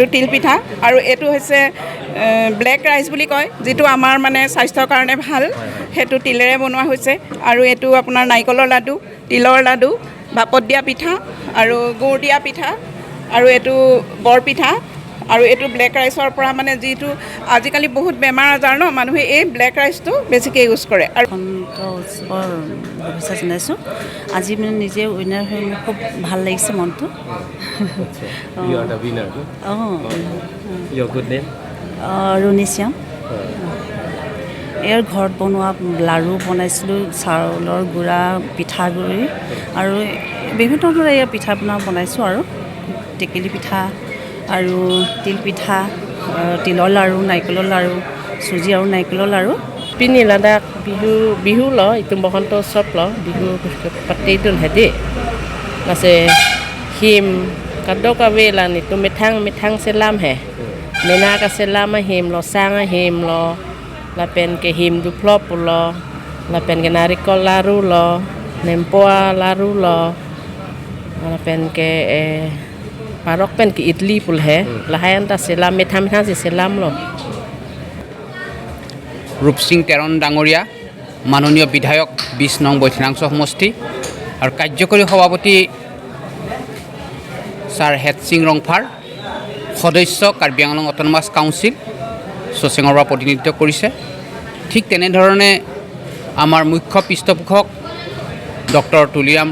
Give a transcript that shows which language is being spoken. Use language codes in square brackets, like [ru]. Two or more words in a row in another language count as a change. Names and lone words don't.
[as] তিল পিঠা আৰু এটো হৈছে [en] black rice [as] বুলি কয় যেটো আমাৰ মানে স্বাস্থ্যৰ কাৰণে ভাল হেতু তিলেৰে বনোৱা হৈছে আৰু এটো আপোনাৰ নাৰিকলৰ লাডু তিলৰ লাডু বাপত দিয়া পিঠা আৰু গুড় দিয়া পিঠা আৰু এটো বৰ পিঠা আৰু এটো ব্ল্যাক ৰাইসৰ পৰা মানে যেটো আজিকালি বহুত বেমাৰ আজাৰ ন মানুহে এই ব্ল্যাক ৰাইসটো বেছিকৈ ইউজ কৰে আৰু উৎসৱৰ শুভেচ্ছা জনাইছোঁ আজি মানে নিজে উইনাৰ হৈ খুব ভাল লাগিছে মনটো [en] You are the winner. Your good name? [as] ৰুণিশ্যাম ইয়াৰ ঘৰত বনোৱা লাড়ু বনাইছিলোঁ চাউলৰ গুড়া পিঠাগুড়ি আৰু বিভিন্ন ধৰণৰ ইয়াৰ পিঠা পনা বনাইছোঁ আৰু টেকেলি পিঠা আৰু তিল পিঠা তিলৰ লাড়ু নাৰিকলৰ লাড়ু চুজি আৰু নাৰিকলৰ লাড়ু [mjw] Pini ladak bihu lo itu bokon to sop lo bihu pati dun hadi nase him kado kawelan itu mitang selam he mena ka selam him lo sang him lo lapen ke him du plop lo lapen ke narikol laru lo nempoa laru lo lapen ke parok pen ke idli pul he lahayan ta selam mitang si selam lo [as] Rupsing Teron Dangoria মাননীয় বিধায়ক 20 নং বৈঠনাংশ সমষ্টি আৰু কাৰ্যকৰী সভাপতি ছাৰ হেটসিং ৰংফাৰ সদস্য কাৰ্বি আংলং অটোনমাস কাউন্সিল সোসেঙৰ পৰা প্ৰতিনিধিত্ব কৰিছে ঠিক তেনেধৰণে আমাৰ মুখ্য পৃষ্ঠপোষক ডক্টৰ তুলিৰাম